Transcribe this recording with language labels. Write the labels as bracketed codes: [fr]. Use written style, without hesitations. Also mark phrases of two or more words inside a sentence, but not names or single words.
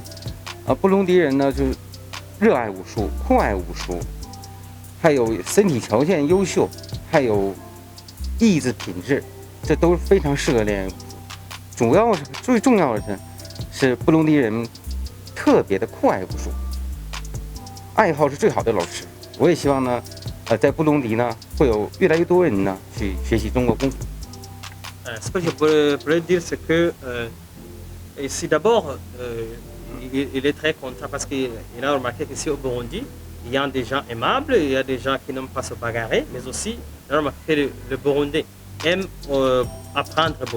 [zh] 布隆迪人呢，就是热爱武术，酷爱武术，还有身体条件优秀，还有意志品质，这都非常适合练武术。最重要的是布隆迪人特别的酷爱武术，爱好是最好的老师。我也希望呢，在布隆迪呢，会有越来越多人呢去学习中国功夫。 [fr] Ce que je pourrais dire, c'est que ici d'abord, il est très content parce qu'il a remarqué qu'ici au Burundi, il y a des gens aimables, il y a des gens qui n'aiment pas se bagarrer, mais aussi, il a remarqué que le Burundais, aiment apprendre beaucoup.